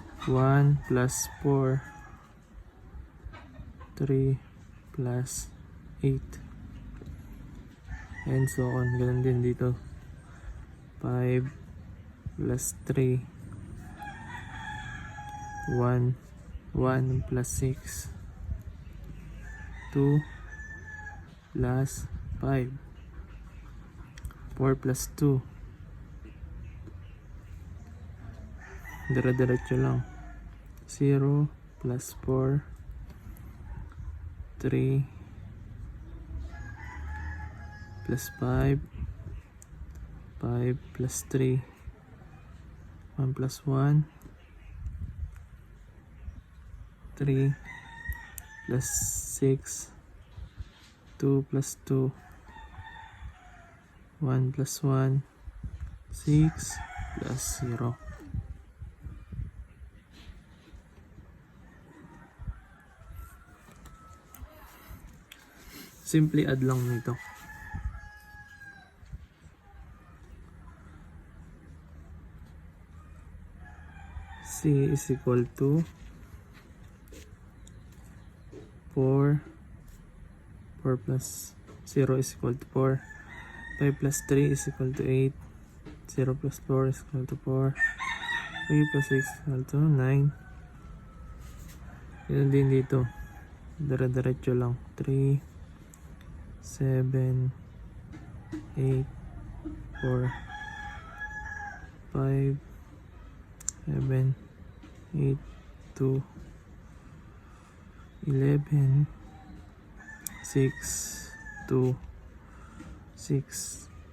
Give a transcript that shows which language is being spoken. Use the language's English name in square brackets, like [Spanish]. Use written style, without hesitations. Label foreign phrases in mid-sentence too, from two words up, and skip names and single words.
[English] 1 plus 4, 3 plus 8, and so on. [Filipino] Ganun din dito. [English] 5 plus 3, 1 plus 6, 2 plus 5, 4 plus 2. [Filipino] Dire-diretso lang. [English] 0 plus 4, 3 plus 5, 5 plus 3, 1 plus 1, 3 plus 6, 2 plus 2, 1 plus 1, 6 plus 0. Simply add [Filipino] lang nito. [English] C is equal to 4 plus 0 is equal to 4, 5 plus 3 is equal to 8, 0 plus 4 is equal to 4, 3 plus 6 is equal to 9. [Filipino] Yun din dito. Dire-diretso lang. 3, 7, 8, 4, 5, 7, 8, 2, 11, 6, 2, 6.